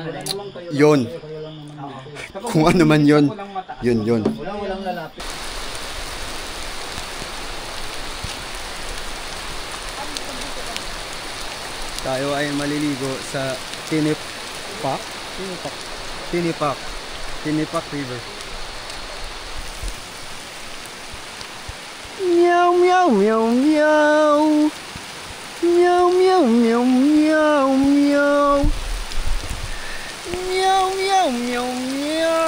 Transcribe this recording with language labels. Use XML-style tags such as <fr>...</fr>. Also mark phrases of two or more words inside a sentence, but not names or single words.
<tl>Yun. Kung ano man yun. Yun. Walang lalapit. Tayo ay maliligo sa Tinipak River. Meow meow meow meow. Meow meow meow meow meow. Meow meow meow meow.</tl>